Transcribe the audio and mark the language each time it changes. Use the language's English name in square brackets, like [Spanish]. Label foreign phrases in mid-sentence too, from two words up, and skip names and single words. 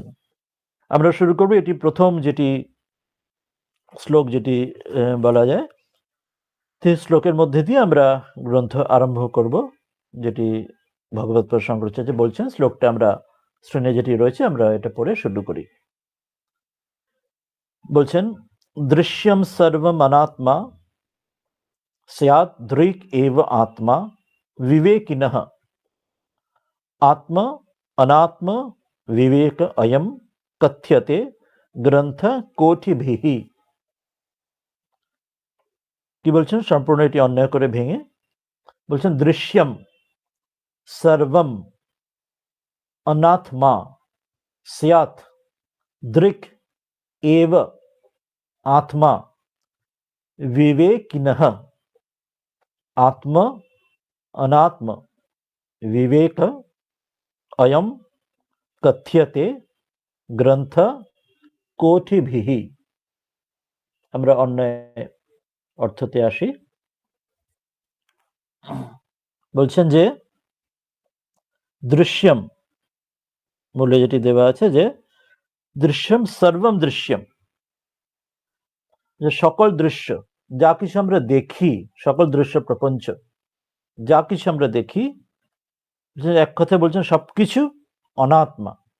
[Bangla] আমরা শুরু করবো এটি প্রথম যেটি শ্লোক, যেটি বলা যায়, সেই শ্লোকের মধ্যে দিয়ে আমরা গ্রন্থ আরম্ভ করব, যেটি ভগবৎপাদ শঙ্করাচার্য বলছেন। শ্লোকটা আমরা শ্রেণী যেটি রয়েছে, আমরা এটা পড়ে শুরু করি। বলছেন, [Sanskrit] দৃশ্যম সর্বম অনাত্মা স্যাৎ দৃক এব আত্মা বিবেকিনঃ আত্মা অনাত্ম বিবেক অয়ম কথ্যতে গ্রন্থ কোটিভিঃ। [Bangla] কি বলছেন, সম্পূর্ণ এটি অন্যায় করে ভেঙে বলছেন, [Sanskrit] দৃশ্যম সর্বম অনাত্মা স্যাৎ দৃক एव आत्मा विवेकिनः आत्म अनात्म विवेक अयम কথ্যতে গ্রন্থ কোটিভিহি। [Bangla] আমরা অন্য অর্থতে আসি। বলছেন যে দৃশ্যম মূলে যেটি দেওয়া আছে যে [Sanskrit] দৃশ্যম সর্বম দৃশ্যম, [Bangla] যে সকল দৃশ্য যা কিছু আমরা দেখি, সকল দৃশ্য প্রপঞ্চ যা কিছু আমরা দেখি, যে এক কথায় বলছেন সবকিছু অনাত্মা।